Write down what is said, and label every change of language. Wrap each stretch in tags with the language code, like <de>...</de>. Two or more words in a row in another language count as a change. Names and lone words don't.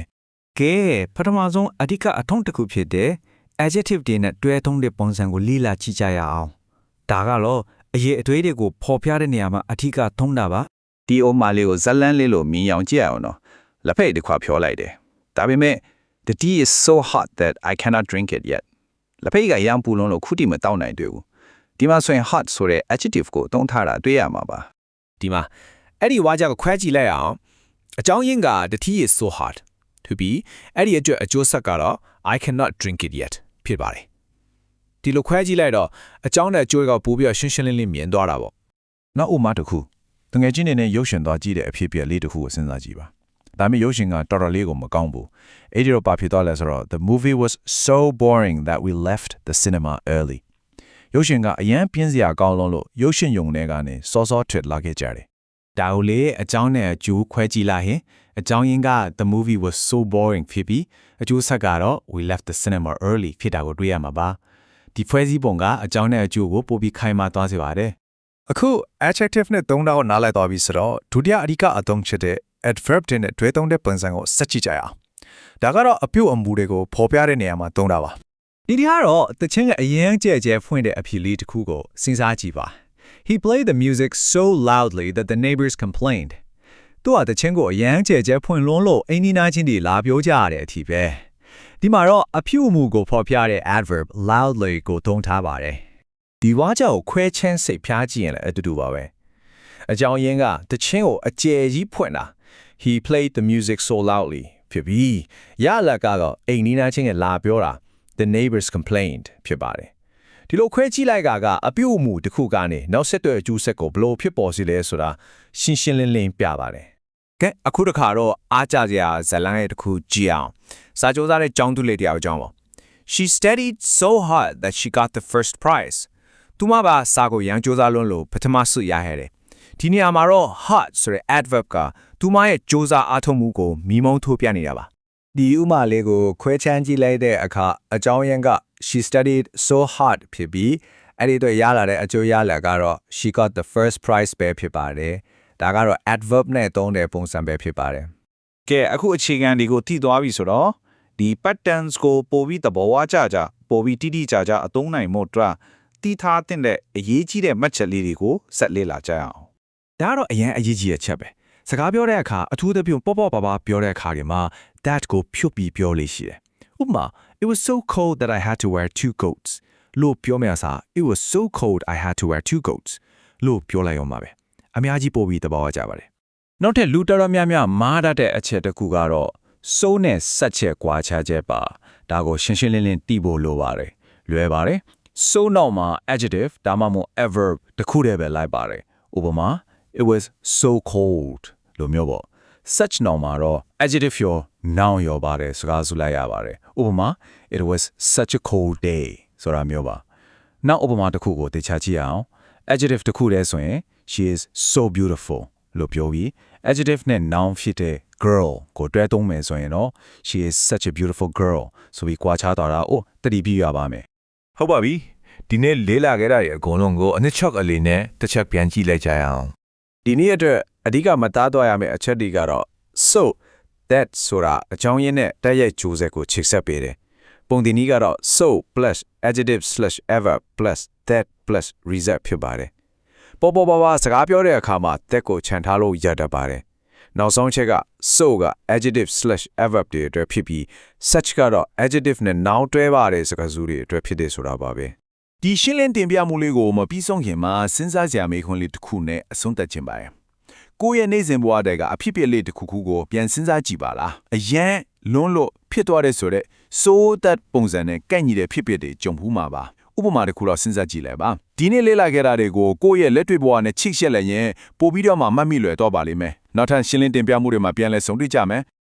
<my>ကဲပထမဆုံးအဓိကအထုံးတစ်ခုဖြစ်တဲ့ adjective တွေနဲ့တွဲထုံးတဲ့ပုံစံကိုလေ့လာကြည့်ကြရအောင်ဒါကတော့အရေးအသွေးတွေကိုပေါ်ပြတဲ့နေရာမှာအထူးကထုံးတာပါ ဒီအိုမာလေးကိုဇလန်းလေးလို့မြင်အောင်ကြည့်ရအောင်နော်လက်ဖက်တစ်ခွာဖြောလိုက်တယ်ဒါပေမဲ့</my> <en>the tea is so hot that I cannot drink it yet</en> <my>လက်ဖက်ကရမ်းပူလုံးလို့ခုထိမတောက်နိုင်တွေ့ဘူးဒီမှာဆိုရင် hot ဆိုတဲ့ adjective ကိုသုံးထားတာတွေ့ရမှာပါ ဒီမှာအဲ့ဒီဝါကြကိုခွဲကြည့်လိုက်အောင်အကြောင်းရင်းက</my> <en>the tea is so hot to be</en> <my>အဲ့ဒီအတွက်အကျိုးဆက်ကတော့</my> <en>I cannot drink it yet</en> <my>ဖြစ်ပါတယ်ဒီလိုခွဲကြည့်လိုက်တော့အကြောင်းနဲ့အကျိုးကပိုပြီးရှင်းရှင်းလင်းလင်းမြင်သွားတာပေါ့ နောက်ဥမာတစ်ခုတငယ်ချင်းတွေနဲ့ရုပ်ရှင်သွားကြည့်တဲ့အဖြစ်အပျက်လေးတစ်ခုကိုစဉ်းစားကြည့်ပါဒါပေမဲ့ရုပ်ရှင်ကတော်တော်လေးကိုမကောင်းဘူးအဲ့ဒီတော့ဘာဖြစ်သွားလဲဆိုတော့</my> <en>the movie was so boring that we left the cinema early</en> <my>ရုပ်ရှင်ကအရန်ပြင်းစရာကောင်းလို့ရုပ်ရှင်ယုံတွေကနေစောစောထွက်လာခဲ့ကြတယ် ဒါကိုလေအကြောင်းနဲ့အကျိုးခွဲကြည့်လိုက်ရင်အကြောင်းရင်းက</my> <en>the movie was so boring</en> <my>ဖြစ်ပြီးအကျိုးဆက်ကတော့</my> <en>we left the cinema early</en> <my>ဖြစ်တာကိုတွေ့ရမှာပါဒီဖွဲ့စည်းပုံကအကြောင်းနဲ့အကျိုးကိုပိုပြီးခိုင်မာသွားစေပါတယ် အခု adjective နဲ့သုံးတာကိုနားလည်သွားပြီဆိုတော့ဒုတိယအဓိကအသုံးချတဲ့ adverb တွေနဲ့တွဲသုံးတဲ့ပုံစံကိုဆက်ကြည့်ကြရအောင်ဒါကတော့အပြုတ်အမူတွေကိုဖော်ပြတဲ့နေရာမှာသုံးတာပါဒီကတော့တချင်းကအရင်ကြဲကြဲဖွင့်တဲ့အဖြစ်လေးတစ်ခုကိုစဉ်းစားကြည့်ပါ</my> <en>He played the music so loudly that the neighbors complained</en> <my>သူကတချင်းကိုအရင်ကြဲကြဲဖွင့်လွန်းလို့အင်းနီနာချင်းတွေလာပြောကြရတဲ့အထိပဲဒီမှာတော့အပြုတ်အမူကိုဖော်ပြတဲ့</my> <en>adverb loudly</en> <my>ကိုသုံးထားပါတယ် ဒီဝါကြကိုခွဲချမ်းစိတ်ဖျားကြည့်ရင်လည်းအတူတူပါပဲအကြောင်းရင်းကတချင်းကိုအကျယ်ကြီးဖွင့်တာ</my> <en>He played the music so loudly</en> <my>ဖြစ်ပြီးရလက်ကတော့ အိမ်နီးနားချင်းကလာပြောတာ</my> <en>The neighbors complained</en> <my>ဖြစ်ပါတယ်ဒီလိုခွဲကြည့်လိုက်ကအပြုတ်အမူတစ်ခုကနေနောက်ဆက်တွဲအကျိုးဆက်ကိုဘလို့ဖြစ်ပေါ်စီလဲဆိုတာရှင်းရှင်းလင်းလင်းပြပါတယ်ကဲအခုတစ်ခါတော့အားကြစရာဇလန်းရဲ့တစ်ခုကြည့်အောင်စာကြိုးစားတဲ့ကျောင်းသူလေးတယောက်အကြောင်းပါ</my> <en>She studied so hard that she got the first prize</en> <my>သူမပါစာကိုရန်ကြိုးစားလွန်းလို့ပထမဆုရခဲ့တယ်ဒီနေရာမှာတော့ hot ဆိုတဲ့ adverb ကသူမရဲ့ကြိုးစားအားထုတ်မှုကိုမီးမုံထိုးပြနေတာပါ ဒီဥမာလေးကိုခွဲချမ်းကြည့်လိုက်တဲ့အခါအကြောင်းရင်းက</my> <en>she studied so hard</en> <my>ဖြစ်ပြီးအဲ့ဒီတော့ရလာတဲ့အကျိုးရလဒ်ကတော့</my> <en>she got the first prize</en> <my>ပဲဖြစ်ပါတယ်ဒါကတော့ adverb နဲ့သုံးတဲ့ပုံစံပဲဖြစ်ပါတယ် ကဲအခုအခြေခံတွေကိုသိသွားပြီဆိုတော့ဒီ patterns ကိုပို့ပြီးသဘောဝကျကျပို့ပြီးတိတိကျကျအသုံးနိုင်မှုအတွက်တီးထားတဲ့အရေးကြီးတဲ့မှတ်ချက်လေးတွေကိုဆက်လေ့လာကြရအောင် ဒါကတော့အရင်အရေးကြီးတဲ့ချက်ပဲစကားပြောတဲ့အခါအထူးသဖြင့်ပေါ့ပေါ့ပါပါပြောတဲ့အခါတွေမှာ that ကိုဖြုတ်ပြီးပြောလို့ရှိတယ်ဥပမာ</my> <en>It was so cold that I had to wear 2 coats</en> <my>လို့ပြောမယ့်အစား</my> <en>It was so cold I had to wear 2 coats</en> <my>လို့ပြောလိုက်အောင်ပါပဲအများကြီးပို့ပြီးသဘောကျပါတယ် နောက်ထပ်လူတော်တော်များများမားတတ်တဲ့အချက်တစ်ခုကတော့ so နဲ့ ဆက်ချက်ကွာခြားချက်ပါဒါကိုရှင်းရှင်းလင်းလင်းသိဖို့လိုပါတယ်လွယ်ပါတယ် so နောက်မှာ adjective ဒါမှမဟုတ် adverb တစ်ခုတည်းပဲလိုက်ပါတယ်ဥပမာ</my> <en>it was so cold</en> <my>လို့မျိုးပေါ့ such နောက်မှာတော့ adjective ရော noun ရောပါတယ်စကားစုလိုက်ရပါတယ်ဥပမာ</my> <en>it was such a cold day</en> <my>ဆိုတာမျိုးပါနောက်ဥပမာတစ်ခုကိုသိချကြည့်အောင် adjective တစ်ခုတည်းဆိုရင်</my> <en>she is so beautiful</en> <my>လို့ပြောပြီး adjective နဲ့ noun ဖြစ်တဲ့ girl ကိုတွဲသုံးမယ်ဆိုရင်တော့</my> <en>she is such a beautiful girl</en> <my>ဆိုပြီးကြွားချသွားတာတတိပြရပါမယ် ဟုတ်ပါပြီဒီနေ့လေးလာခဲ့တာရဲ့အကုန်လုံးကိုအနှစ်ချုပ်အလေးနဲ့တစ်ချက်ပြန်ကြည့်လိုက်ကြရအောင် ဒီနေ့အတွက်အဓိကမသားသွားရမယ့်အချက်တွေကတော့</my> <en>so that</en> <my>ဆိုတာအကြောင်းရင်းနဲ့တိုက်ရိုက်ကြိုးဆက်ကိုချိတ်ဆက်ပေးတယ်ပုံတင်နည်းကတော့</my> <en>so plus adjective/adverb plus that plus result</en> <my>ဖြစ်ပါတယ်ပေါ်စကားပြောတဲ့အခါမှာ that ကိုခြံထားလို့ရတတ်ပါတယ်နောက်ဆုံးချက်က so က adjective/adverb တွေအတွက်ဖြစ်ပြီး such ကတော့ adjective နဲ့ noun တွဲပါတယ်စကားစုတွေအတွက်ဖြစ်တယ်ဆိုတာပါပဲ ဒီရှင်းလင်းတင်ပြမှုလေးကိုမပြီးဆုံးခင်မှာစဉ်းစားစရာမေးခွန်းလေးတစ်ခုနဲ့အဆုံးသတ်ခြင်းပါရဲ့ကိုယ့်ရဲ့နေ့စဉ်ဘဝတွေကအဖြစ်ပြက်လေးတစ်ခုခုကိုပြန်စဉ်းစားကြည့်ပါလားအရန်လွန်းလို့ဖြစ်သွားတဲ့ဆိုတဲ့</my> <en>so that</en> <my>ပုံစံနဲ့ကန့်ညီတဲ့ဖြစ်ပျက်တွေကြုံဘူးမှာပါဥပမာတစ်ခုတော့စဉ်းစားကြည့်လိုက်ပါဒီနေ့လေ့လာခဲ့တာတွေကိုကိုယ့်ရဲ့လက်တွေ့ဘဝနဲ့ချိတ်ဆက်လိုက်ရင်ပို့ပြီးတော့မှမှတ်မိလွယ်တော့ပါလိမ့်မယ်နောက်ထပ်ရှင်းလင်းတင်ပြမှုတွေမှာပြန်လည်ဆုံတွေ့ကြမယ်</my>